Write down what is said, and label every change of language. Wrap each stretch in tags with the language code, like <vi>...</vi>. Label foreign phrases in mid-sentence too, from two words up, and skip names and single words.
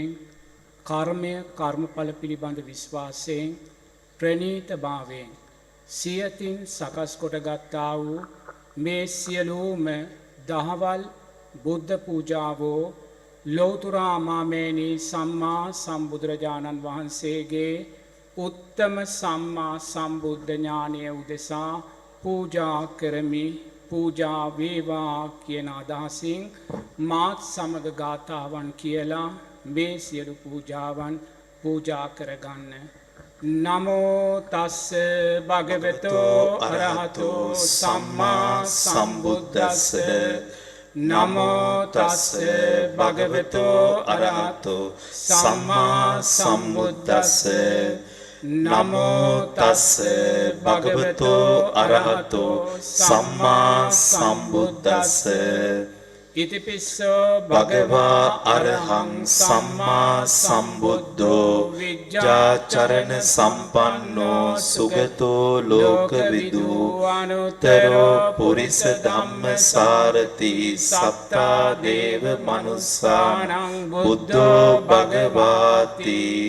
<si>කර්මය කර්මඵල පිළිබඳ විශ්වාසයෙන් ප්‍රණීත භාවයෙන් සියතින් සකස් කොට ගත්තා වූ මේ සියලුම දහවල් බුද්ධ පූජාවෝ ලෝතුරා මාමේනී සම්මා සම්බුදුරජාණන් වහන්සේගේ උත්තම සම්මා සම්බුද්ධ ඥානය උදෙසා පූජා කරමි. පූජා වේවා කියන අදහසින් මාත් සමග ගාථාවන් කියලා මේ සියලු පූජාවන් පූජා කරගන්න.</si> <pi>නමෝ තස්ස භගවතෝ අරහතෝ සම්මා සම්බුද්දස්ස නමෝ තස්ස භගවතෝ අරහතෝ සම්මා සම්බුද්දස්ස නමෝ තස්ස භගවතෝ අරහතෝ සම්මා සම්බුද්දස්ස ඉතිපිස්සෝ භගවා අරහං සම්මා සම්බුද්ධෝ විජ්ජාචරණ සම්පන්නෝ සුගතෝ ලෝකවිදු අනුත්තරෝ පුරිස ධම්මසාරති සත්තා දේව මනුස්සානං බුද්ධෝ භගවාති</pi>